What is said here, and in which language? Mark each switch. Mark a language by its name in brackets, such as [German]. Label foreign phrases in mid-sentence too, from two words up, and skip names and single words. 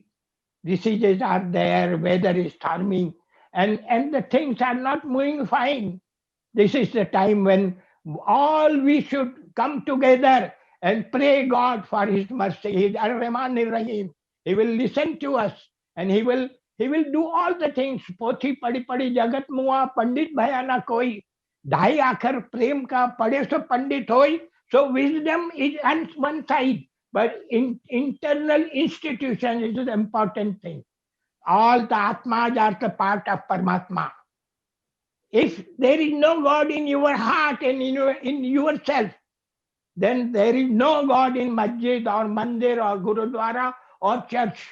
[English] Diseases are there, weather is storming, and the things are not moving fine. This is the time when all we should come together and pray God for His mercy. He is REHMANI Rahim. He will listen to us, and He will do all the things. [Hindi] पोथी पढ़ि पढ़ि जगत मुआ पंडित भया न कोई. ढाई आखर प्रेम का पढ़े सो पंडित होई. [English] So wisdom is on one side, but internal institution is the important thing. All the Atmas are the part of Paramatma. If there is no God in your heart and in yourself, then there is no God in masjid or mandir or gurudwara or church.